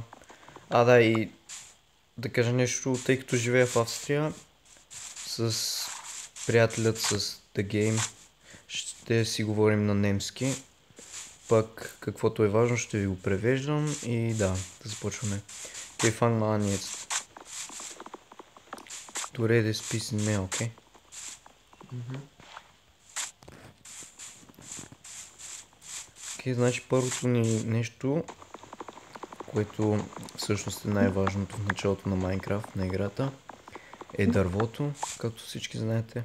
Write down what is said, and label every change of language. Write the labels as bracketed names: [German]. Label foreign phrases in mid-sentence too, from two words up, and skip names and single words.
[Bulgarian] Да, и да кажа нещо, тъй като живея в Австрия, с приятелят с The Game ще си говорим на немски. Пък каквото е важно ще ви го превеждам и да започваме. [German] Окей, fang jetzt. Du redest ein bisschen mehr, okay? [Bulgarian] Окей, значи първото ни нещо, което всъщност е най-важното в началото на Minecraft, на играта, е дървото, както всички знаете.